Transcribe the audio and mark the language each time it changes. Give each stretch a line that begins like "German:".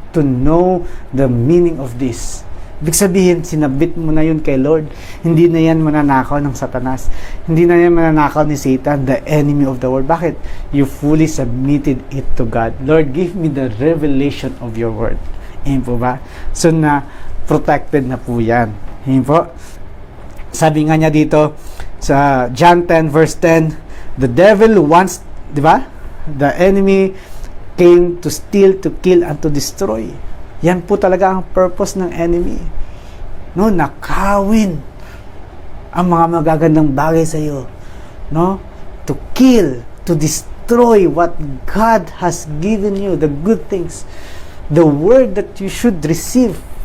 English: to know the meaning of this.
Filipino: Ibig sabihin, sinabit mo na yun kay Lord. Hindi na yan mananakaw ng Satanas. Hindi na yan mananakaw ni Satan,
English: the enemy of the world.
Filipino: Bakit?
English: You fully submitted it to God. Lord, give me the revelation of your word.
Filipino: Ayan po ba? So na protected na po yan. Ayan po. Sabi nga niya dito sa John 10 verse 10,
English: the devil wants,
Filipino: di ba?
English: The enemy came to steal, to kill, and to destroy.
Filipino: Yan po talaga ang purpose ng enemy. No, nakawin ang mga magagandang bagay sa iyo. No?
English: To kill, to destroy what God has given you, the good things, the word that you should receive.